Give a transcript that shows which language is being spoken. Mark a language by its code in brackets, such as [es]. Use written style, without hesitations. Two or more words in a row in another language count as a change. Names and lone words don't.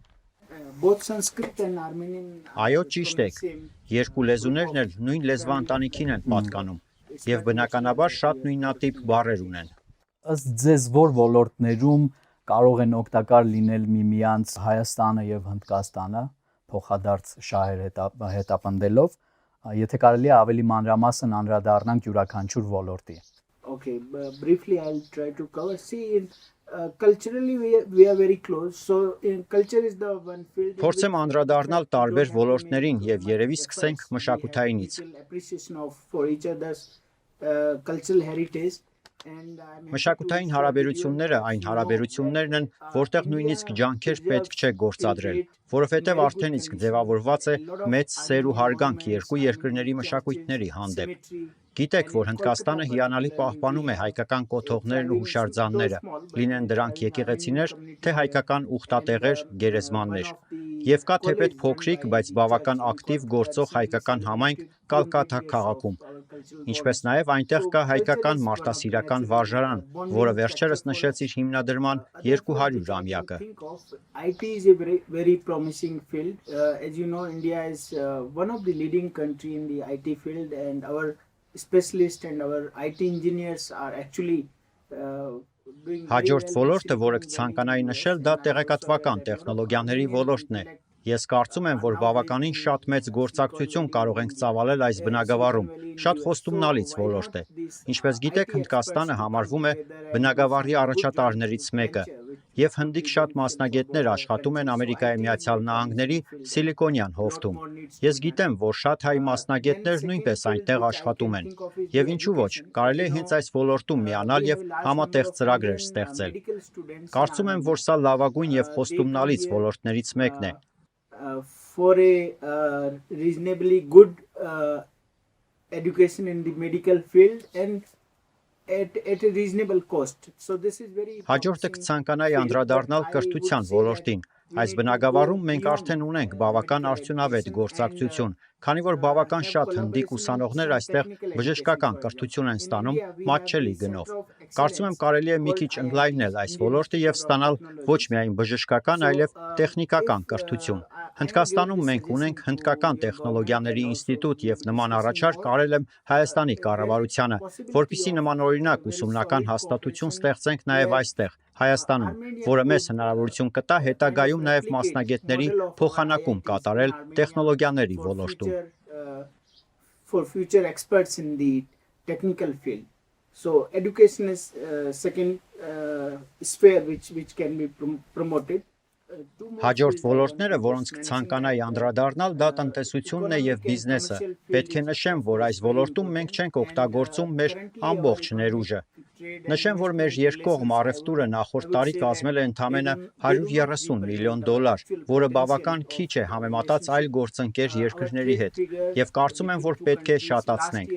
[hy] Այո, ճիշտ եք։ Երկու լեզուներն էլ նույն լեզվաընտանիքին են պատկանում եւ բնականաբար շատ նույնատիպ բառեր ունեն։ Ըստ ձեզ որ ոլորտներում կարող են օգտակար լինել միմյանց Հայաստանը եւ Հնդկաստանը փոխադարձ շահեր հետապնդելով, եթե կարելի է ավելի մանրամասն անդրադառնանք յուրաքանչյուր ոլորտի։ [en] Okay, briefly I'll try to cover. See, culturally we are very close. So culture is the one field. [hy] Փորձեմ անդրադառնալ տարբեր ոլորտներին եւ երևի սկսենք մշակութայինից։ [en] For each other's cultural heritage. [hy] Մշակութային հարաբերությունները այն հարաբերություններն են, որտեղ նույնիսկ ջանքեր պետք չէ գործադրել, որովհետև արդեն իսկ ձևավորված է մեծ սեր ու հարգանք երկու երկրների մշակույթների հանդեպ։ Գիտեք, որ Հնդկաստանը հիանալի պահպանում է հայկական կոթողներն ու հուշարձանները, լինեն դրանք եկեղեցիներ, թե հայկական ուխտատեղեր, գերեզմաններ։ Եվ կա թեպետ փոքրիկ, բայց բավական ակտիվ գործող հայկական համայնք Կալկաթա քաղաքում։ Ինչպես նաև այնտեղ կա հայկական մարտասիրական վարժարան, որը վերջերս նշեց իր հիմնադրման 200-ամյակը։ [en] IT is a very promising field. As you know, India is one of the leading country in the IT field, and our specialists and our IT engineers are actually doing very [hy] Հաջորդ [en] well [hy] ոլորտը, [en] in [hy] որը [en] Silicon [hy] կցանկանայի [en] Valley, [hy] նշել, [en] and [hy] դա [en] I also [hy] տեղեկատվական [en] have developed [hy] տեխնոլոգիաների [en] companies [hy] ոլորտն է։ [en] like [hy] Ես կարծում եմ, որ բավականին շատ մեծ գործակցություն կարող ենք ծավալել այս բնագավառում։ Շատ խոստումնալից ոլորտ է։ Ինչպես գիտեք, Հնդկաստանը համարվում է բնագավառի առաջատարներից մեկը, եւ հնդիկ շատ մասնագետներ աշխատում են Ամերիկայի Միացյալ Նահանգների Սիլիկոնյան հովտում։ Ես գիտեմ, որ շատ հայ մասնագետներ նույնպես այնտեղ աշխատում են։ Եվ ինչու ոչ, կարելի է հենց այս ոլորտում միանալ եւ համատեղ ծրագրեր ստեղծել։ Կարծում եմ, որ սա լավագույն եւ խոստումնալից ոլորտներից մեկն է։ [en] For a reasonably good education in the medical field and at a reasonable cost. So this is very [hy] Հաջորդը կցանկանայի անդրադառնալ կրթության ոլորտին։ Այս բնագավառում մենք արդեն ունենք բավական արդյունավետ գործակցություն, քանի որ բավական շատ հնդիկ ուսանողներ այստեղ բժշկական կրթություն են ստանում մատչելի գնով։ Կարծում եմ կարելի է մի քիչ ընդլայնել այս ոլորտը եւ ստանալ ոչ միայն բժշկական, այլև տեխնիկական կրթություն։ Հնդկաստանում մենք ունենք հնդկական տեխնոլոգիաների ինստիտուտ եւ նման առաջարկ արել եմ Հայաստանի կառավարությանը, որպիսի նմանօրինակ ուսումնական հաստատություն ստեղծենք նաեւ այստեղ, Հայաստանում, որը մեզ հնարավորություն կտա հետագայում նաեւ մասնագետների փոխանակում կատարել տեխնոլոգիաների ոլորտում։ [en] For future experts in the technical field. So education is second sphere which can be promoted. [hy] Հաջորդ ոլորտները, որոնց կցանկանայի անդրադառնալ, դա տնտեսությունն է եւ բիզնեսը։ Պետք է նշեմ, որ այս ոլորտում մենք չենք օգտագործում մեր ամբողջ ներուժը։ Նշեմ, որ մեր երկկողմ առևտուրը նախորդ տարի կազմել է ընդամենը $130 միլիոն, որը բավական քիչ է համեմատած այլ գործընկեր երկրների հետ, եւ կարծում եմ, որ պետք է շատացնենք։